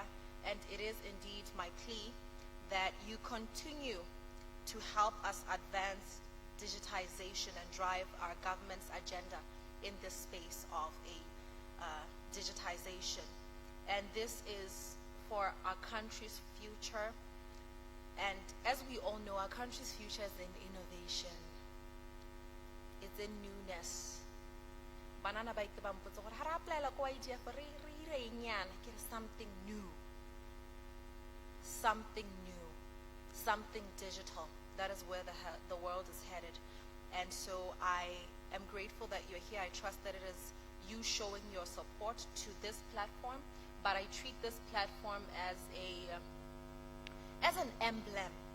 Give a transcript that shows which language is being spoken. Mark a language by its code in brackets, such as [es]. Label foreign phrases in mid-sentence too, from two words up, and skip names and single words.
[en] And it is indeed my plea that you continue to help us advance digitization and drive our government's agenda in this space of digitization. And this is for our country's future. And as we all know, our country's future is in innovation. It's in newness. [tn] Banana ba itse ba mpotsa gore ha re applyela ko idea for re ireng yana ke re [en] something new. Something new. Something digital. That is where the world is headed. And so I am grateful that you're here. I trust that it is you showing your support to this platform, but I treat this platform as an emblem.